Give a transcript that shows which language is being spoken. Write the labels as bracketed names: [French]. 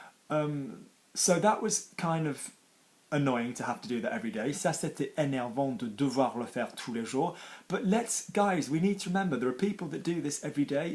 [English] So that was kind of annoying to have to do that every day. [French] Ça c'était énervant de devoir le faire tous les jours. [English] But guys, we need to remember there are people that do this every day.